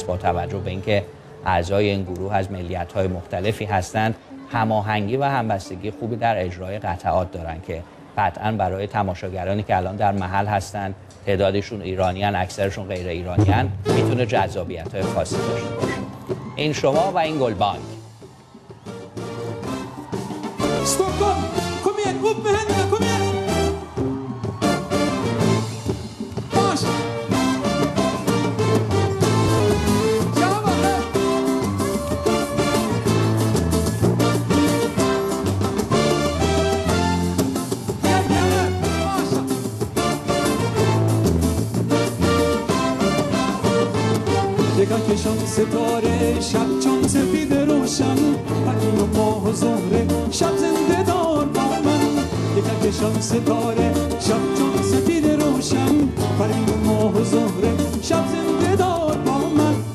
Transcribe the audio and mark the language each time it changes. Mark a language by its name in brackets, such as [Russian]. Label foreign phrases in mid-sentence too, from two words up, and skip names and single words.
[Persian] با توجه به اینکه اعضای این گروه از ملیت‌های مختلفی هستند، هماهنگی و همبستگی خوبی در اجرای قطعات دارن که قطعاً برای تماشاگرانی که الان در محل هستند، تعدادشون ایرانیان، اکثرشون غیر ایرانیان، میتونه جذابیت‌های خاصی داشته باشه. این شما و این گلبانگ. [Swedish] Stockholm, kom igen, upp med händerna, kom igen! Mars! Jajamän! Jajamän, Mars! [Persian] یکا کشان ستاره شب چون سفید روشن پرین و ماه و زهره شب زنده دار با من یکا کشان ستاره شب چون سفید روشن پرین و ماه و زهره شب زنده دار با من